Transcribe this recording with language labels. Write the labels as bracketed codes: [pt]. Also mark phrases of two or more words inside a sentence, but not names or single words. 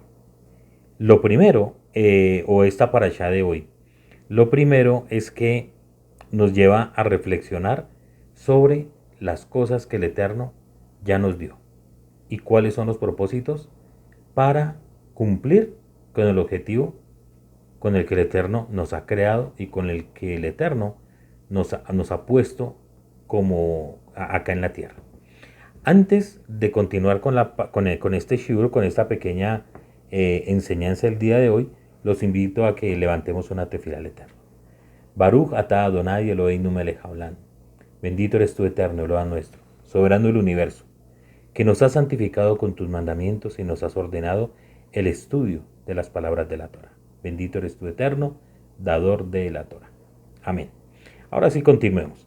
[es] Lo primero, o esta parashá de hoy, lo primero es que nos lleva a reflexionar sobre las cosas que el Eterno ya nos dio y cuáles son los propósitos para cumplir con el objetivo con el que el Eterno nos ha creado y con el que el Eterno nos ha puesto como acá en la tierra. Antes de continuar con este shiur, con esta pequeña enseñanza del día de hoy, los invito a que levantemos una tefila al Eterno. [he] ברוך אתה אדני אלהינו מלך העולם. [es] Bendito eres tú, Eterno, Eloa nuestro, soberano del universo, que nos has santificado con tus mandamientos y nos has ordenado el estudio de las palabras de la Torah. Bendito eres tú, Eterno, dador de la Torah. Amén. Ahora sí, continuemos.